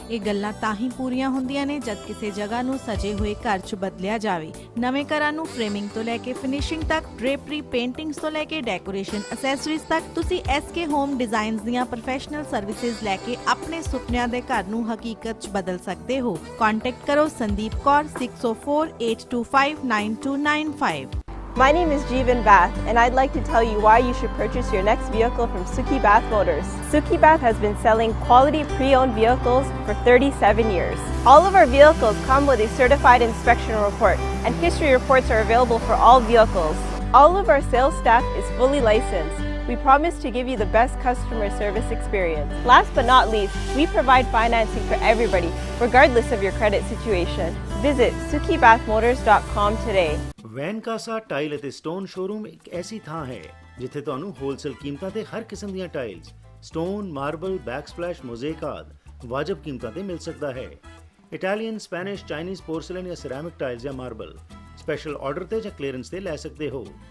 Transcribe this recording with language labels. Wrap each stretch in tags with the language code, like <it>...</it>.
<pa>ਇਹ ਗੱਲਾਂ ਤਾਂ ਹੀ ਪੂਰੀਆਂ ਹੁੰਦੀਆਂ ਨੇ ਜਦ ਕਿਸੇ ਜਗ੍ਹਾ ਨੂੰ ਸਜੇ ਹੋਏ ਘਰ 'ਚ ਬਦਲਿਆ ਜਾਵੇ। ਨਵੇਂ ਘਰਾਂ ਨੂੰ ਫਰੇਮਿੰਗ ਤੋਂ ਲੈ ਕੇ ਫਿਨਿਸ਼ਿੰਗ ਤੱਕ, ਡ੍ਰੇਪਰੀ, ਪੇਂਟਿੰਗਸ ਤੋਂ ਲੈ ਕੇ ਡੈਕੋਰੇਸ਼ਨ ਐਕਸੈਸਰੀਜ਼ ਤੱਕ, ਤੁਸੀਂ SK ਹੋਮ ਡਿਜ਼ਾਈਨਸ ਦੀਆਂ ਪ੍ਰੋਫੈਸ਼ਨਲ ਸਰਵਿਸਿਜ਼ ਲੈ ਕੇ ਆਪਣੇ ਸੁਪਨਿਆਂ ਦੇ ਘਰ ਨੂੰ ਹਕੀਕਤ 'ਚ ਬਦਲ ਸਕਦੇ ਹੋ। ਕੰਟੈਕਟ ਕਰੋ Sandeep Kaur 6048259295।</pa> <en>My name is Jeevan Bath, and I'd like to tell you why you should purchase your next vehicle from Suki Bath Motors. Suki Bath has been selling quality pre-owned vehicles for 37 years. All of our vehicles come with a certified inspection report, and history reports are available for all vehicles. All of our sales staff is fully licensed. We promise to give you the best customer service experience. Last but not least, we provide financing for everybody, regardless of your credit situation. Visit SukiBathMotors.com today.</en> <pa>ਵੈਨਕਾਸਾ tile ਅਤੇ stone showroom ਇੱਕ ਐਸੀ ਥਾਂ ਹੈ ਜਿੱਥੇ ਤੁਹਾਨੂੰ wholesale ਕੀਮਤਾਂ ਤੇ ਹਰ ਕਿਸਮ ਦੀਆਂ ਟਾਈਲਸ, ਸਟੋਨ, ਮਾਰਬਲ, ਬੈਕਸਪਲੈਸ਼, ਮੋਜ਼ੇਕ ਆਦਿ ਵਾਜਬ ਕੀਮਤਾਂ ਤੇ ਮਿਲ ਸਕਦਾ ਹੈ। ਇਟਾਲੀਅਨ, ਸਪੈਨਿਸ਼, ਚਾਈਨੀਜ਼ ਪੋਰਸਲਨ ਜਾਂ ਸਿਰੈਮਿਕ ਟਾਈਲਸ ਜਾਂ ਮਾਰਬਲ ਸਪੈਸ਼ਲ ਆਰਡਰ ਤੇ ਜਾਂ ਕਲੀਅਰੈਂਸ ਤੇ ਲੈ ਸਕਦੇ ਹੋ।</pa>